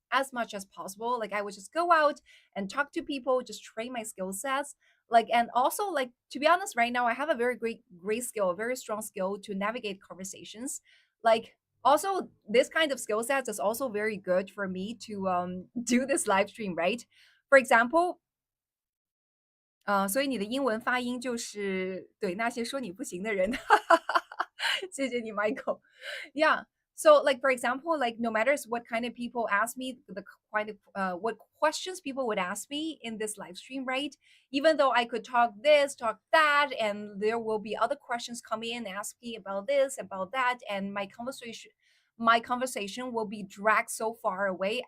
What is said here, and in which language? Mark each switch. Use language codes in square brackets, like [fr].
[en] As much as possible. Like I would just go out and talk to people, just train my skill sets. Like, and also like to be honest, right now I have a very great skill, a very strong skill to navigate conversations. Like also this kind of skill sets is also very good for me to do this live stream, right? For example, [zh] 所以你的英文发音就是对那些说你不行的人，谢谢你，Michael。Yeah. [en] So, like for example, like no matters what kind of people ask me, the kind of what questions people would ask me in this live stream, right? Even though I could talk this, talk that, and there will be other questions coming in, ask me about this, about that, and my conversation will be dragged so far away.